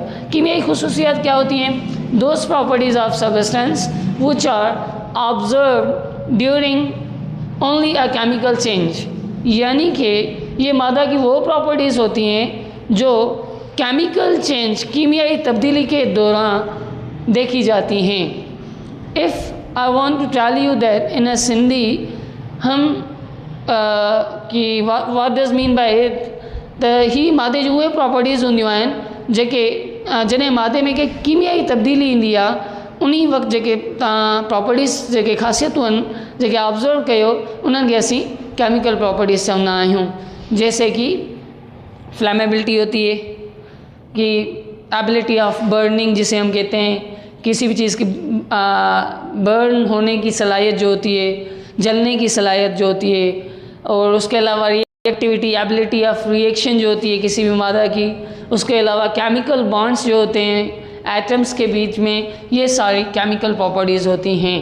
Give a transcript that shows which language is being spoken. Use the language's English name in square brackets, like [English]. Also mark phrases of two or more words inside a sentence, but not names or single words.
[Urdu] كیمیائی خصوصیات کیا ہوتی ہیں? [English] Those properties of substance which are observe during only a chemical change, [Urdu] یعنی کہ یہ مادہ کی وہ پراپرٹیز ہوتی ہیں جو [English] chemical change, [Urdu] کیمیائی تبدیلی کے دوران دیکھی جاتی ہیں. [English] If I want to tell you that in a Sindhi, [Urdu] ہم کہ [English] what does mean by it, [Sindhi] त ही मादे जूं उहे प्रॉपर्टीज़ हूंदियूं आहिनि जेके जॾहिं मादे में कंहिं कीमियाई तब्दीली ईंदी आहे, उन वक़्तु जेके तव्हां प्रॉपर्टीज़, जेके ख़ासियतूं आहिनि जेके ऑब्ज़र्व कयो, उन्हनि खे असीं [English] chemical properties [Sindhi] चवंदा आहियूं। [Urdu] جیسے کہ فلیمیبلٹی ہوتی ہے، کہ [English] ability of burning [Urdu] جسے ہم کہتے ہیں، کسی بھی چیز کی برن ہونے کی صلاحیت جو ہوتی ہے، جلنے کی صلاحیت جو ہوتی ہے، اور اس کے علاوہ ری ایکٹیویٹی, [English] ability of reaction [Urdu] جو ہوتی ہے کسی بھی مادہ کی، اس کے علاوہ [English] chemical bonds [Urdu] جو ہوتے ہیں ایٹمز کے بیچ میں، یہ ساری [English] chemical properties [Urdu] ہوتی ہیں.